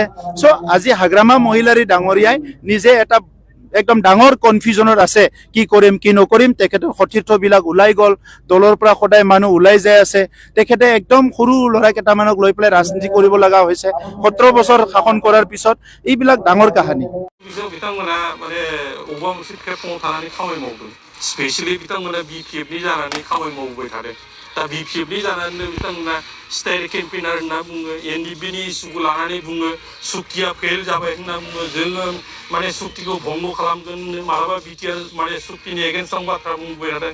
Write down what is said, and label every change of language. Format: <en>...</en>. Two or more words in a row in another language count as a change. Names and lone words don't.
<as>চ' আজি হাগ্ৰামা মহিলাৰী ডাঙৰীয়াই নিজে এটা একদম ডাঙৰ কনফিউজনত আছে, কি কৰিম কি নকৰিম। তেখেতৰ সতীৰ্থবিলাক ওলাই গ'ল, দলৰ পৰা সদায় মানুহ ওলাই যাই আছে। তেখেতে একদম সৰু ল'ৰা কেইটামানক লৈ পেলাই ৰাজনীতি কৰিব লগা হৈছে 17 বছৰ শাসন কৰাৰ পিছত। এইবিলাক ডাঙৰ কাহানী।</as> <brx>बिथांमोना माने अबेबा मोनसे प्लेटफर्माव थानानै खामानि मावदों। स्पेशली बिथांमोना बिपिएफनि जानानै खामानि मावबाय थादों। दा बिपिएफनि जानानै बिथांमोना</brx> <en>state campaigner</en> <brx>होनना बुङो, एनडिपिनि इस्युखौ लानानै बुङो, सुक्तिया फेल जाबाय होनना बुङो, जोङो माने सुक्तिखौ भंग खालामगोन, मालाबा बिटिआर माने सुक्तिनि एगेन्स्टआव बाथ्रा बुंबाय थादों।</brx>